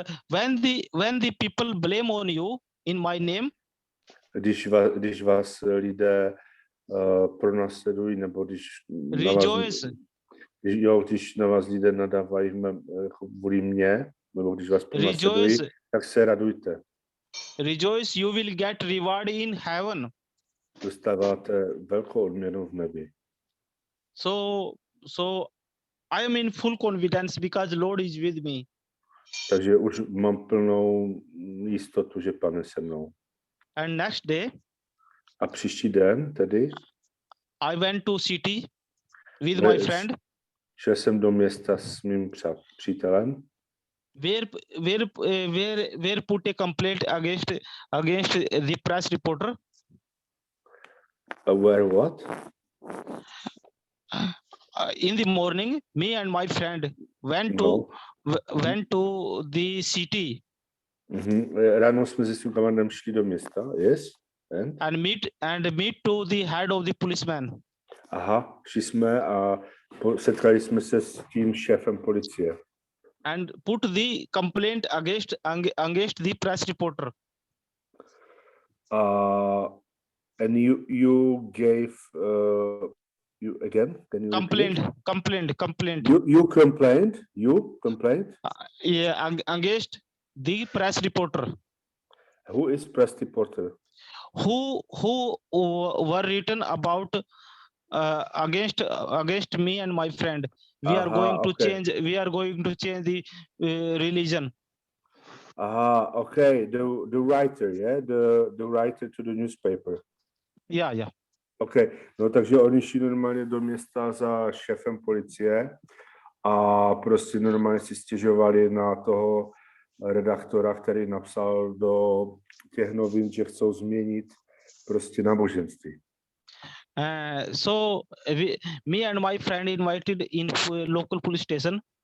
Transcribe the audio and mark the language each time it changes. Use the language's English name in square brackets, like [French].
[English] When the people blame on you in my name, [Czech] Když vás lidé pronásledují, nebo když na vás lidé nadávají kvůli mě, nebo když vás pronásledují, tak se radujte. [English] Rejoice, you will get reward in heaven. [Czech] Dostáváte velkou odměnu v nebi. [English] So I am in full confidence because Lord is with me. [Czech] Takže už mám plnou jistotu, že Pán je se mnou. [English] And next day, [Czech] a příští den tedy [English] I went to city with my friend. [Czech] Šel jsem do města s mým přítelem. [English] Where put a complaint against the press reporter. Where what? In the morning, me and my friend went to the city. [Czech] Ráno jsme se svým kamarádem šli do města, yes? [English] And meet to the head of the policeman. [Czech] Aha, šli jsme a setkali jsme se s tím šéfem policie. [English] And put the complaint against the press reporter. And you gave you again? Can you complaint? You complained? Yeah, against the press reporter. Who is press reporter? Who were written about against me and my friend. We are going to change the religion. Okay. The writer, yeah, the writer to the newspaper. Yeah. Okay. [Czech] No takže oni šli normálně do města za šéfem policie a prostě normálně si stěžovali na toho redaktora, který napsal do těch novin, že chcou změnit prostě náboženství. [English] So me and my friend invited in local police station.